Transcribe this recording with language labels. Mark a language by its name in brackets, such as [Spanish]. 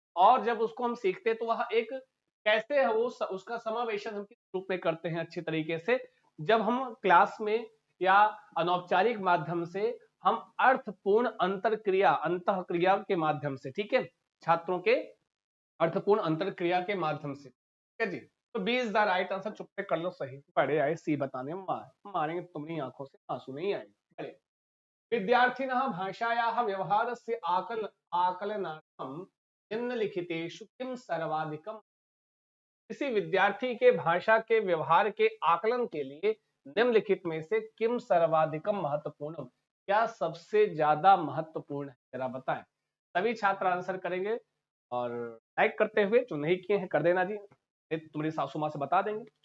[Hindi] और जब उसको हम सीखते हैं तो वह एक कैसे है, वो उसका समावेशन हम किस रूप में करते हैं अच्छी तरीके से, जब हम क्लास में या अनौपचारिक माध्यम से हम अर्थपूर्ण अंतर क्रिया, अंतः क्रिया के माध्यम से, ठीक है। छात्रों के अर्थपूर्ण अंतर क्रिया के माध्यम से। ठीक है जी, तो [English] B is the right answer. [Hindi] चुप्पे कर लो, सही पढ़े आए सी बताने में मारेंगे तुम्हारी आंखों से आंसू नहीं आएंगे। [Sanskrit] विद्यार्थिनः भाषायाः व्यवहारस्य आकलनार्थं निम्नलिखितेषु किं सर्वाधिकम। [Hindi] किसी विद्यार्थी के भाषा के व्यवहार के आकलन के लिए निम्नलिखित में से किम सर्वाधिकम महत्वपूर्ण, क्या सबसे ज्यादा महत्वपूर्ण है, जरा बताएं। सभी छात्र आंसर करेंगे और लाइक करते हुए, जो नहीं किए हैं कर देना जी, तुम्हारी सासू माँ से बता देंगे।